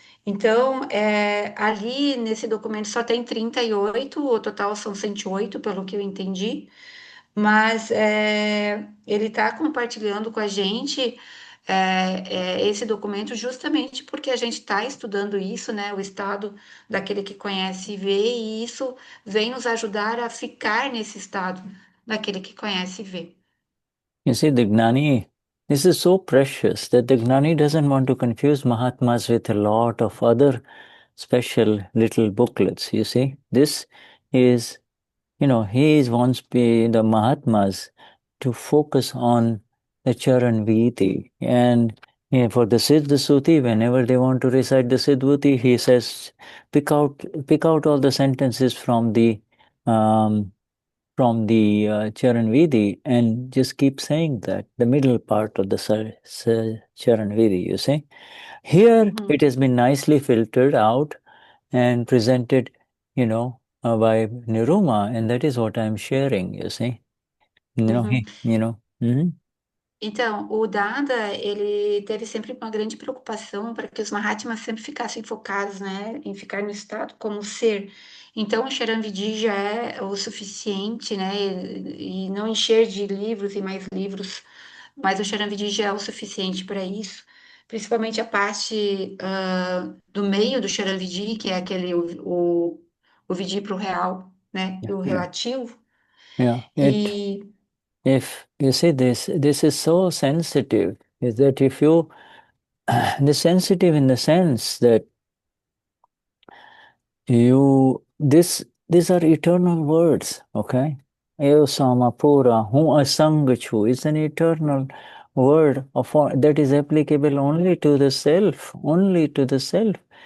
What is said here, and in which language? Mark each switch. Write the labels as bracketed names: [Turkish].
[Portuguese] Então, ali nesse documento só tem 38, o total são 108, pelo que eu entendi, mas ele está compartilhando com a gente esse documento justamente porque a gente está estudando isso, né? O estado daquele que conhece e vê, e isso vem nos ajudar a ficar nesse estado daquele que conhece e vê. [English] You see, the Gnani, this is so precious that the Gnani doesn't want to confuse Mahatmas with a lot of other special little booklets. You see, this is, he wants the Mahatmas to focus on the Charan Vidhi. And for the Siddha Suti, whenever they want to recite the Siddhuti, he says, pick out all the sentences from the Charan Vidhi and just keep saying that, the middle part of the Charan Vidhi, you see. Here it has been nicely filtered out and presented, by Niruma, and that is what I'm sharing, you see. Uhum. Mhm. [Portuguese] Então, o Dada, ele teve sempre uma grande preocupação para que os Mahatmas sempre ficassem focados, né, em ficar no estado como ser. Então, o Charanvidhi já é o suficiente, né, e não encher de livros e mais livros, mas o Charanvidhi já é o suficiente para isso. Principalmente a parte do meio do Charanvidhi, que é aquele, o Vidhi para o real, né, e o [English] Yeah, [Portuguese] relativo. [English] yeah. [Portuguese] E [English] If you see this is so sensitive, is that if you, the sensitive in the sense that these are eternal words, okay? Eo samapura, hu asang is an eternal word that is applicable only to the self, only to the self.